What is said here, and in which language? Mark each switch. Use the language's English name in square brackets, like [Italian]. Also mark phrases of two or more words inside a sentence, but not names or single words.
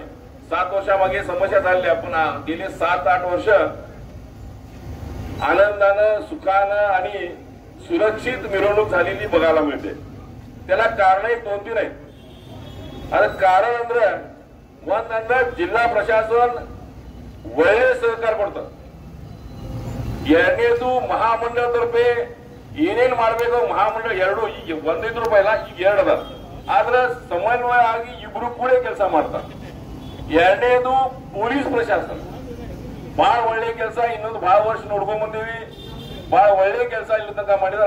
[Marathi] 7 वर्षामागे समस्या झालेल्या, पण गेले 7-8 वर्ष आनंदानं, सुखानं आणि सुरक्षित मिरवणूक झालेली बघायला मिळते. त्याला कारण 2-3 आहेत. आता कारण नंतर जिल्हा प्रशासन वेळेत सहकार पडतं. [Kannada] ಎರಡನೇದು ಮಹಾಮಂಡಳತರ್ಫೆ ಏನೇನು ಮಾಡಬೇಕು ಮಹಾಮಂಡಳ ಒಂದೈದು ರೂಪಾಯಿಲ್ಲ, ಈಗ 2 ಅದ. ಆದ್ರೆ ಸಮನ್ವಯ ಆಗಿ ಇಬ್ರು ಕೂಡ ಕೆಲಸ ಮಾಡ್ತಾರೆ. ಎರಡನೇದು ಪೊಲೀಸ್ ಪ್ರಶಾಸನ ಬಹಳ ಒಳ್ಳೆ ಕೆಲಸ, ಇನ್ನೊಂದು ಬಹಳ ವರ್ಷ ನೋಡ್ಕೊಂಡ್ ಬಂದೀವಿ, ಬಹಳ ಒಳ್ಳೆ ಕೆಲಸ ಇಲ್ಲಿ ತನಕ ಮಾಡಿದಾರೆ.